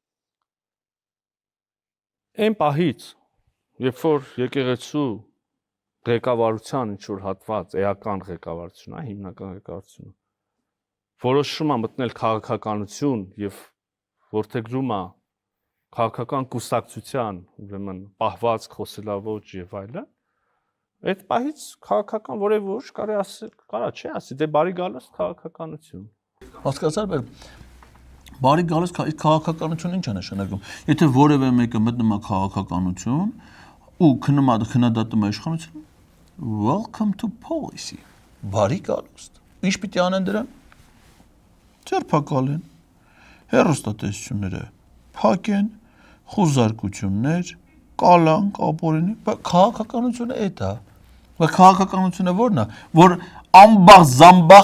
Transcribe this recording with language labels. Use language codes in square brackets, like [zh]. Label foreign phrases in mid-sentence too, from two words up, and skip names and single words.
[hy] Այն պահից, երբ որ եկեղեցու ղեկավարության ինչ որ հատված, էական ղեկավարություն, հա, հիմնական ղեկավարությունը որոշում է մտնել քաղաքականություն եւ որթեգրում է քաղաքական կուսակցության, ուրեմն պահվածք, խոսելաոճ եւ այլն, այդ պահից քաղաքական որևէ ուժ կարի ասել, կարա չէ, ասի, դե բարի գալուս քաղաքականություն։ Հասկացա՞ր, բարի գալուս քաղաքականություն ինչ է նշանակում։ Եթե որևէ մեկը մտնում է քաղաքականություն ու քննադատում է իշխանությունը, [en] welcome to policy։ [hy] Բարի գալուս։ Ինչ պիտի անեն դրան։ Ձերբակալեն, հեռուստատեսությունները փակեն, խուզարկություններ, կալանք, ապօրինի, քաղաքականությունը էդ է։ Բայց քաղաքականությունը ո՞րն է, որ ամբախ զամբախ